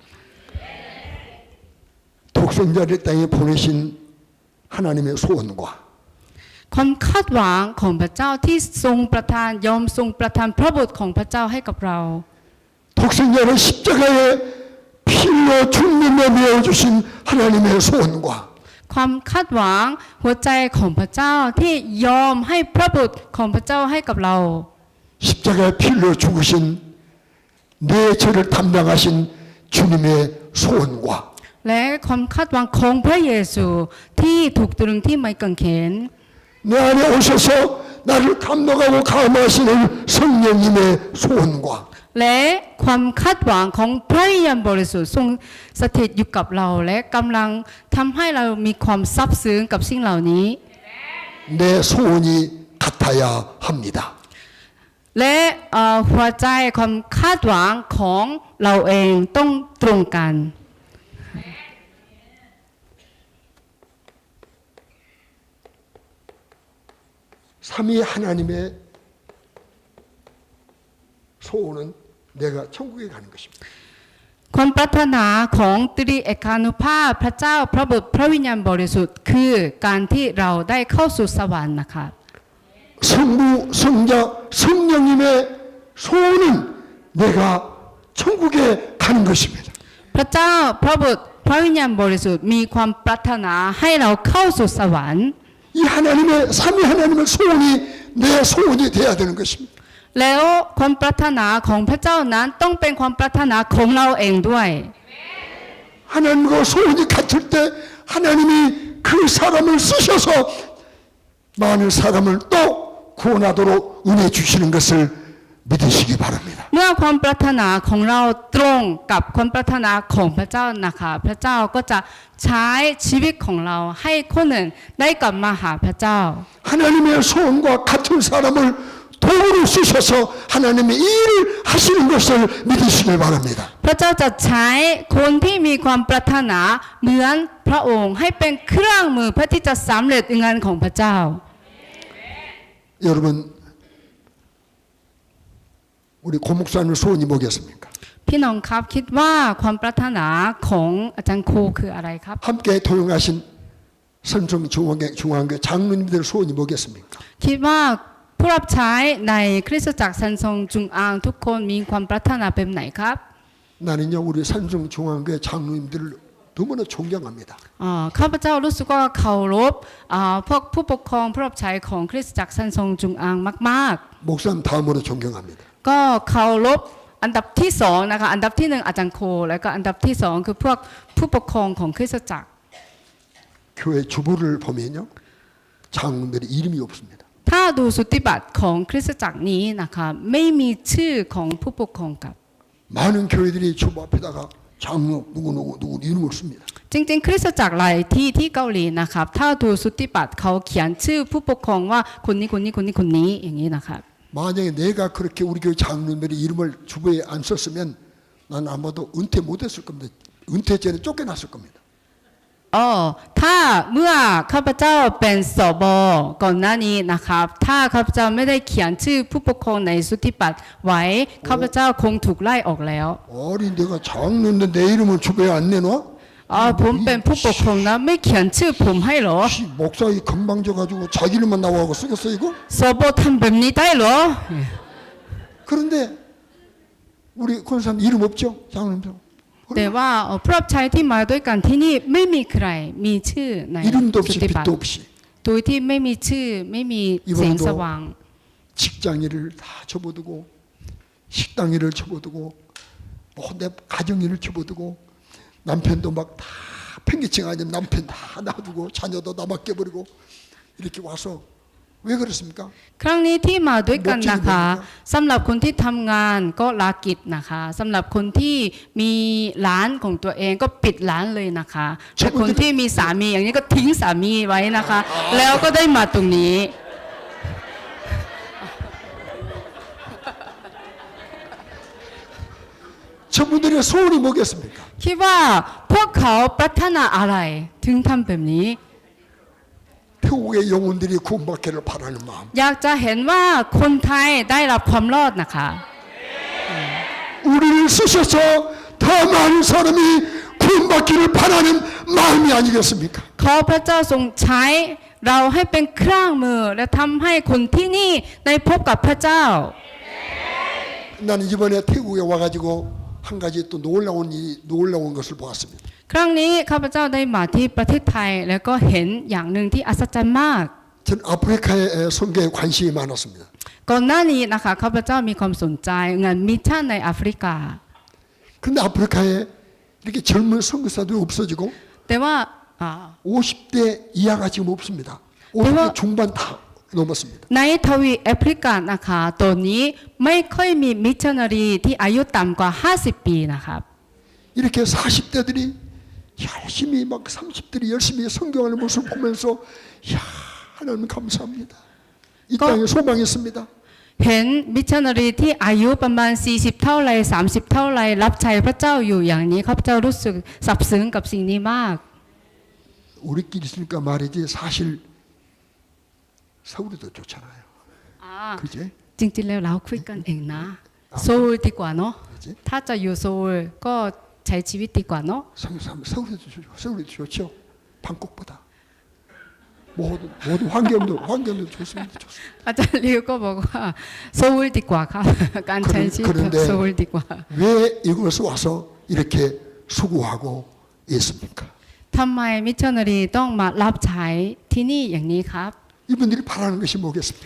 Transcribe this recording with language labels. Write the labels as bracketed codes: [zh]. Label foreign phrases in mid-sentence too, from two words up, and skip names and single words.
[ko] 독생자를 땅에 보내신 하나님의 소원과 [th] ความคาดหวังของพระเจ้าที่ทรงประทานยอมทรงประทานพระบุตรของพระเจ้าให้กับเรา [ko] 독생자를 십자가에 피로 죽는데 내어주신 하나님의 소원과 [th] ความคาดหวังหัวใจของพระเจ้าที่ยอมให้พระบุตรของพระเจ้าให้กับเรา [ko] 십자가에 피로 죽으신 내 죄를 담당하신 주님의 소원과 [th] และความคาดหวังของพระเยซูที่ถูกตรึงที่ไม้กางเขน [ko] 내 안에 오셔서 나를 감독하고 감화하시는 성령님의 소원과 [th] และความคาดหวังของพระวิญญาณบริสุทธิ์ทรงสถิตอยู่กับเราและกำลังทำให้เรามีความซับซึ้งกับสิ่งเหล่านี้ [ko] 내 소원이 같아야 합니다. [th] และหัวใจความคาดหวังของเราเองต้องตรงกัน [ko] 삼위 하나님의 소원은 내가 천국에 가는 것입니다. [th] ความปรารถนาของตรีเอกานุภาพพระเจ้าพระบุตรพระวิญญาณบริสุทธิ์คือการที่เราได้เข้าสู่สวรรค์นะคะ [ko] 성부, 성자, 성령님의 소원은 내가 천국에 가는 것입니다. [th] พระเจ้าพระบุตรพระวิญญาณบริสุทธิ์มีความปรารถนาให้เราเข้าสู่สวรรค์ [ko] 이 하나님의 삼위 하나님의 소원이 내 소원이 돼야 되는 것입니다. [th] แล้วความปรารถนาของพระเจ้านั้นต้องเป็นความปรารถนาของเราเองด้วย [ko] 하나님과 소원이 같을 때 하나님이 그 사람을 쓰셔서 많은 사람을 또 구원하도록 은혜 주시는 것을 믿으시기 바랍니다. [th] เมื่อความปรารถนาของเราตรงกับความปรารถนาของพระเจ้านะคะพระเจ้าก็จะใช้ชีวิตของเราให้คนหนึ่งได้กลับมาหาพระเจ้า [ko] 하나님의 소원과 같은 사람을 도구로 쓰셔서 하나님의 일을 하시는 것을 믿으시길 바랍니다. [th] พระเจ้าจะใช้คนที่มีความปรารถนาเหมือนพระองค์ให้เป็นเครื่องมือเพื่อที่จะสำเร็จงานของพระเจ้า [ko] 여러분 우리 고목사님 소원이 뭐겠습니까? [th] พี่น้องครับคิดว่าความปรารถนาของอาจารย์ครูคืออะไรครับ [ko] 함께 도용하신 선정 중앙교 장로님들 소원이 뭐겠습니까? [th] คิดว่าผู้รับใช้ในคริสตจักรซันซงจุงอางทุกคนมีความปรารถนาแบบไหนครับ [ko] 나는요 우리 산정 중앙교회 장로님들을 너무나 존경합니다. [th] ข้าพเจ้ารู้สึกว่าเคารพพวกผู้ปกครองผู้รับใช้ของคริสตจักรซันซงจุงอางมาก [ko] 목사님 다음으로 존경합니다. [th] ๆก็เคารพอันดับที่สองนะคะอันดับที่หนึ่งอาจารย์โคแล้วก็อันดับที่สองคือพวกผู้ปกครองของคริสตจักร [ko] 교회 주부를 보면요 장로들이 이름이 없습니다. [th] ถ้าดูสุติบัติของคริสตจักรนี้นะคะไม่มีชื่อของผู้ปกครองกับ [ko] 많은 교회들이 주부 앞에다가 장로 누구 이름을 씁니다. [th] จริงๆคริสตจักรหลายที่ที่เกาหลีนะครับถ้าดูสุติบัติเขาเขียนชื่อผู้ปกครองว่าคนนี้อย่างนี้นะครับ [ko] 만약에 내가 그렇게 우리 교회 장로들의 이름을 주부에 안 썼으면 난 아마도 은퇴 못했을 겁니다. 은퇴 전에 쫓겨났을 겁니다. [th] อ๋อถ้าเมื่อข้าพเจ้าเป็นสบก่อนหน้านี้นะครับถ้าข้าพเจ้าไม่ได้เขียนชื่อผู้ปกครองในสุทธิบัตรไว้ข้าพเจ้าคงถูกไล่ออกแล้ว [ko] 아니 내가 장로인데 내 이름을 왜 안 내놔? [th] อ๋อผมเป็นผู้ปกครองนะไม่เขียนชื่อผมให้เหรอ [ko] 씨, 목사 이 건방져 가지고 자기 이름만 나와고 쓰겠어 이거? [th] สบทำแบบนี้ได้เหรอ [ko] 그런데 우리 권사님 이름 없죠? 장로님들 [th] แต่ว่าพระชายที่มาด้วยกันที่นี่ไม่มีใครมีชื่อใน [ko] 이름도 [th] สุ [ko] 없이 [th] ทธิบัตร [ko] 빛도 없이 [th] โดยที่ไม่มีชื่อไม่มีแสงสว่าง [ko] 직장 일을 다 접어두고 식당 일을 접어두고 내 가정 일을 접어두고 남편도 막 다 팽개칭 아니면 남편 다 놔두고 자녀도 다 맡겨버리고 이렇게 와서 왜 그렇습니까? [th] ครั้งนี้ที่มาด้วยกันนะคะสำหรับคนที่ทำงานก็ลากิจนะคะสำหรับคนที่มีร้านของตัวเองก็ปิดร้านเลยนะคะแต่คนที่มีสามีอย่างนี้ก็ทิ้งสามีไว้นะคะ แล้วก็ได้มาตรงนี้ [ko] 저분들의 소원이 뭐겠습니까? [th] คิดว่าพวกเขาปรารถนาอะไรถึงทำแบบนี้ [ko] 태국의 영혼들이 구원받기를 바라는 마음. [th] อยากจะเห็นว่าคนไทยได้รับความรอดนะคะ [ko] 우리를 쓰셔서 더 많은 사람이 구원받기를 바라는 마음이 아니겠습니까? [th] ขอพระเจ้าทรงใช้เราให้เป็นเครื่องมือและทำให้คนที่นี่ได้พบกับพระเจ้า [ko] 나는 이번에 태국에 와가지고 한 가지 또 놀라운 것을 보았습니다. [th] ครั้งนี้ข้าพเจ้าได้มาที่ประเทศไทยแล้วก็เห็นอย่างหนึ่งที่อัศจรรย์มาก [ko] 전 아프리카의 선교에 관심이 많았습니다. [th] ก่อนหน้านี้นะคะข้าพเจ้ามีความสนใจงานมิชชั่นในแอฟริกา [ko] 근데 아프리카에 이렇게 젊은 선교사들이 없어지고 [th] แต่ว่า [ko] 50대 이하가 지금 없습니다. 50대 중반 다 넘었습니다. [th] ในทวีแอฟริกานะคะตอนนี้ไม่ค่อยมีมิชชันนารีที่อายุต่ำกว่า50 ปีนะครับ [ko] 이렇게 40대들이 열심히 막 30대들이 열심히 선교하는 모습을 보면서 야 하나님 감사합니다. 이 땅에 소망이 있습니다. [th] เห็นมิชชันนารีที่อายุประมาณ40เท่าไร30เท่าไรรับใช้พระเจ้าอยู่อย่างนี้ข้าพเจ้ารู้สึกซาบซึ้งกับสิ่งนี้มาก [ko] 우리끼리 있으니까 말이지 사실 서울이 더 좋잖아요. 그지? [th] จริงๆแล้วเราคุยกันเองนะโซลดีกว่าเนาะถ้าจะอยู่โซลก็ใช้ชีวิตดีกว่าเนาะ [ko] 서울이 좋죠. 방콕보다 모든 환경도 좋습니다. [th] อาจารย์ลิวก็บอกว่าโซลดีกว่าครับการใช้ชีวิตโซลดีกว่า [ko] 왜 이곳에 와서 이렇게 수고하고 있습니까? [th] ทำไมมิชชันนารีต้องมารับใช้ที่นี่อย่างนี้ครับ [ko] 이분들이 바라는 것이 뭐겠습니까?